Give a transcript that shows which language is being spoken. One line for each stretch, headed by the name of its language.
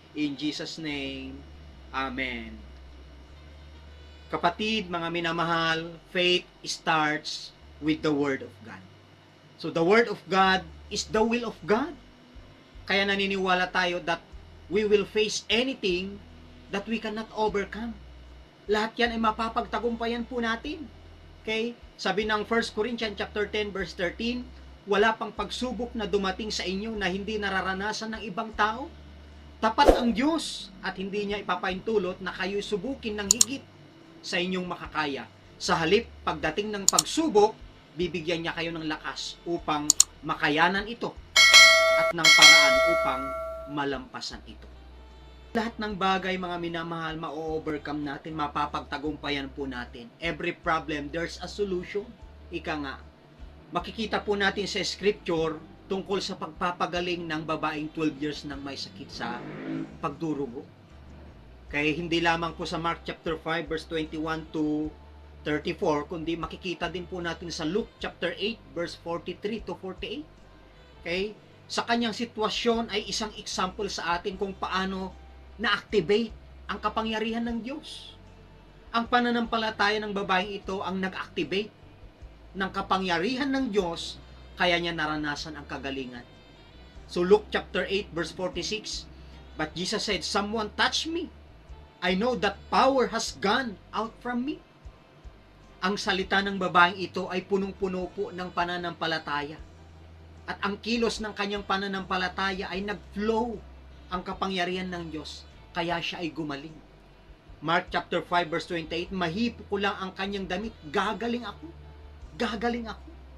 English: In Jesus' name. Amen.
Filipino: Kapatid, mga minamahal,
English: faith starts with the Word of God. So the Word of God is the will of God.
Filipino: Kaya naniniwala tayo
English: that we will face anything that we cannot overcome.
Filipino: Lahat yan ay mapapagtagumpayan po natin. Okay? Sabi ng 1 Corinthians chapter 10 verse 13, wala pang pagsubok na dumating sa inyo na hindi nararanasan ng ibang tao. Tapat ang Diyos at hindi niya ipapaintulot na kayo'y subukin ng higit sa inyong makakaya. Sa halip, pagdating ng pagsubok, bibigyan niya kayo ng lakas upang makayanan ito at ng paraan upang malampasan ito. Lahat ng bagay, mga minamahal, ma-overcome natin, mapapagtagumpayan po natin.
English: Every problem, there's a solution.
Filipino: Ika nga, makikita po natin sa scripture tungkol sa pagpapagaling ng babaeng 12 years nang may sakit sa pagdurugo. Kaya hindi lamang po sa Mark chapter 5 verse 21 to 34, kundi makikita din po natin sa Luke chapter 8 verse 43 to 48. Okay? Sa kanyang sitwasyon ay isang example sa atin kung paano na-activate ang kapangyarihan ng Diyos. Ang pananampalataya ng babaeng ito ang nag-activate ng kapangyarihan ng Diyos, kaya niya naranasan ang kagalingan.
English: So Luke chapter 8 verse 46, but Jesus said, someone touched me. I know that power has gone out from me.
Filipino: Ang salita ng babaeng ito ay punong-puno po ng pananampalataya. At ang kilos ng kanyang pananampalataya ay nag-flow ang kapangyarihan ng Diyos, kaya siya ay gumaling. Mark chapter 5 verse 28, mahipo ko lang ang kanyang damit, gagaling ako. Gagaling ako.